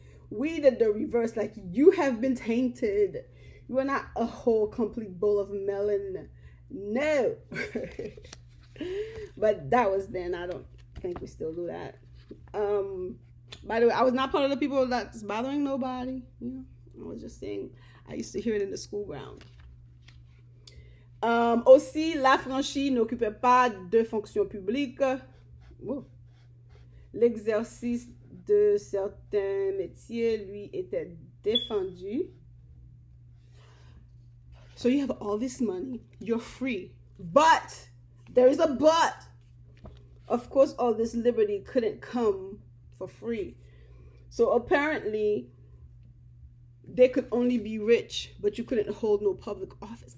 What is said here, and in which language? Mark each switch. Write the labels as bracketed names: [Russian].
[English] We did the reverse. Like, you have been tainted. You are not a whole complete bowl of melon. No. But that was then. I don't think we still do that. By the way, I was not part of the people that's bothering nobody. You know, I was just saying, I used to hear it in the school ground. [French] Aussi, l'affranchi n'occupait pas de fonctions publiques. Oh. L'exercice de certains métiers lui était défendu. [English] So you have all this money, you're free, but there is a but. Of course, all this liberty couldn't come for free. So apparently, they could only be rich, but you couldn't hold no public office.